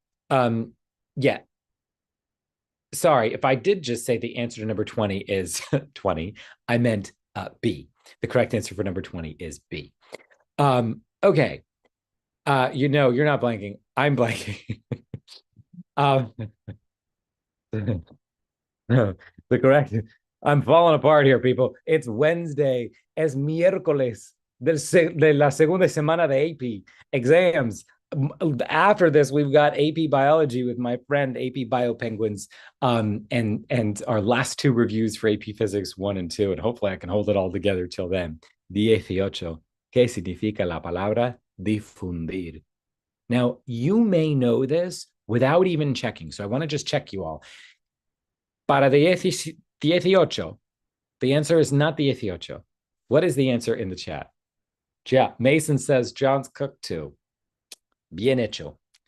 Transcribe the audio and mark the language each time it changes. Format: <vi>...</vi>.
<en>Yeah. Sorry, if I did just say the answer to number 20 is 20, I meant B. The correct answer for number 20 is B. Okay. You're not blanking. I'm blanking. The correct, I'm falling apart here, people. It's Wednesday.</en> <es>Es miércoles de la segunda semana de AP exams.</es> <en>After this, we've got AP Biology with my friend AP Bio Penguins, and our last 2 reviews for AP Physics 1 and 2, and hopefully I can hold it all together till then. 18.</en> <es>¿Qué significa la palabra difundir?</es> <en>Now, you may know this without even checking. So I want to just check you all.</en> <es>Para 18,</es> <en>the answer is not 18. What is the answer in the chat? Yeah, Mason says John's cooked too.</en> <es>Bien hecho.</es>